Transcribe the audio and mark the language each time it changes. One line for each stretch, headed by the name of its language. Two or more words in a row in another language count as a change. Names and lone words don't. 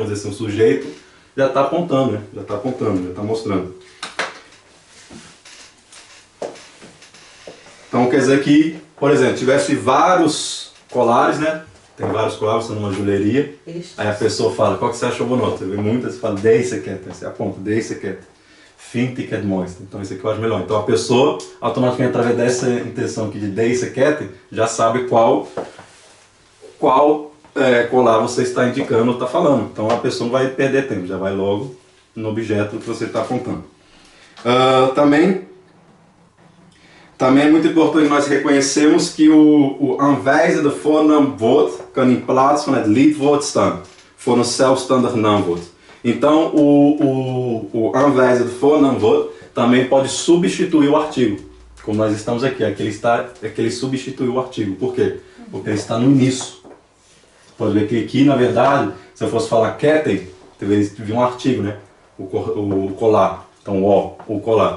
Portuguese: Vamos dizer assim, o sujeito já está apontando, né? Já está apontando, já está mostrando. Então quer dizer que, por exemplo, tivesse vários colares, né? Tem vários colares, você numa joalheria. Aí a pessoa fala, qual que você achou bonito? Você vê muitas, você fala,
Dutch: deze ket.
Portuguese: Aí você aponta,
Dutch: deze ket. Vind ik het mooiste.
Portuguese: Então esse aqui eu acho melhor. Então a pessoa, automaticamente, através dessa intenção aqui de
Dutch: deze ket,
Portuguese: já sabe qual colar você está indicando ou está falando. Então a pessoa não vai perder tempo, já vai logo no objeto que você está apontando. Também é muito importante nós reconhecermos que o
Dutch: aanwijzen de voornaamwoord kan in plaats van het lidwoord staan voor een zelfstandig naamwoord.
Portuguese: Então o
Dutch: aanwijzen de voornaamwoord
Portuguese: também pode substituir o artigo. Como nós estamos aqui, é que ele substitui o artigo. Por quê? Porque ele está no início. Você pode ver que aqui, na verdade, se eu fosse falar ketten, deveria vir um artigo, né? O colar. Então o colar.